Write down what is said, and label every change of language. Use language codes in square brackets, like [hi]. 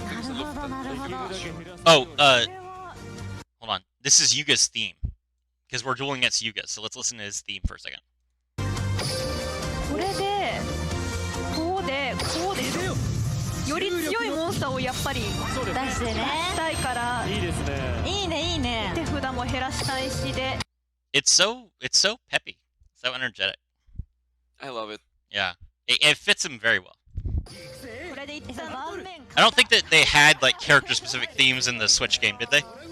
[en] Oh, hold on. This is Yuga's theme, because we're dueling against Yuga, so let's listen to his theme for a second. [ja] これでこうですより強いモンスターをやっぱり出してねしたいからいいですね。いいねいいね手札も減らしたいしで [en] It's so peppy, so energetic. I love it. Yeah, it fits him very well. [ja] これで一旦 [en] I don't think that they had like character-specific themes in the Switch game, did they?